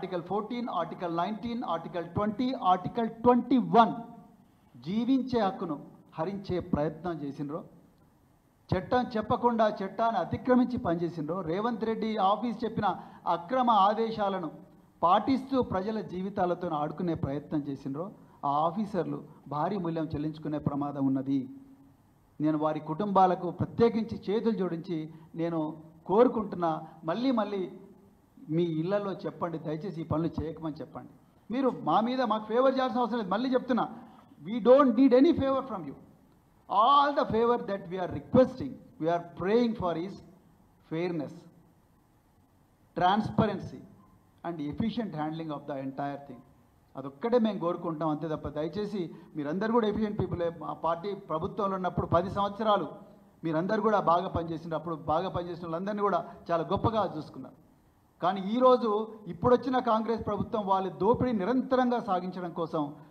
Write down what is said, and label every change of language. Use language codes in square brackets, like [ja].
[te] 19, article 20, article 21 జీవించే హక్కును హరించే ప్రయత్నం చేసినరో, చట్టం చెప్పకుండా చట్టాన్ని అతిక్రమించి పనిచేసినరో, రేవంత్ రెడ్డి ఆఫీస్ చెప్పిన అక్రమ ఆదేశాలను పాటిస్తూ ప్రజల జీవితాలతో ఆడుకునే ప్రయత్నం చేసినరో, ఆ ఆఫీసర్లు భారీ మూల్యం చెల్లించుకునే ప్రమాదం ఉన్నది. నేను వారి కుటుంబాలకు ప్రత్యేకించి చేతులు జోడించి నేను కోరుకుంటున్నా, మళ్ళీ మీ ఇళ్లలో చెప్పండి, దయచేసి ఈ పనులు చేయకమని చెప్పండి. మీరు మా మీద మాకు ఫేవర్ చేయాల్సిన అవసరం లేదు. మళ్ళీ చెప్తున్నా, [en] We don't need any favour from you. All the favor that we are requesting, we are praying for is fairness, transparency and efficient handling of the entire thing. [te] అదొక్కటే మేము కోరుకుంటాం, అంతే తప్ప దయచేసి మీరందరూ కూడా ఎఫిషియెంట్ పీపులే. మా పార్టీ ప్రభుత్వంలో ఉన్నప్పుడు 10 సంవత్సరాలు మీరందరూ కూడా బాగా పనిచేసినారు. అప్పుడు బాగా పనిచేసిన వాళ్ళందరినీ కూడా చాలా గొప్పగా చూసుకున్నారు. కానీ ఈరోజు ఇప్పుడొచ్చిన కాంగ్రెస్ ప్రభుత్వం వాళ్ళ దోపిడీ నిరంతరంగా సాగించడం కోసం